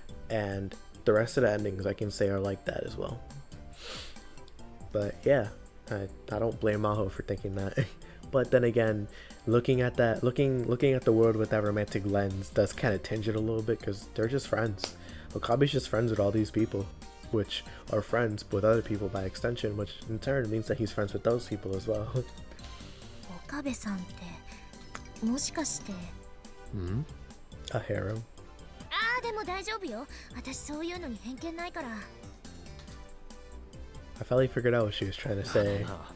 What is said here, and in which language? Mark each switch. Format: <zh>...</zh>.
<en>And the rest of the endings I can say are like that as well. But yeah, I don't blame Maho for thinking that. But then again, looking at that, looking at the world with that romantic lens does kind of tinge it a little bit, because they're just friends. Okabe's just friends with all these people, which are friends with other people by extension, which in turn means that he's friends with those people as well.</en> <ja>岡部さんってもしかして</ja> <en>A harem.</en> <ja>ああでも大丈夫よ私そういうのに偏見ないから</ja> <en>I finally figured out what she was trying to say.</en>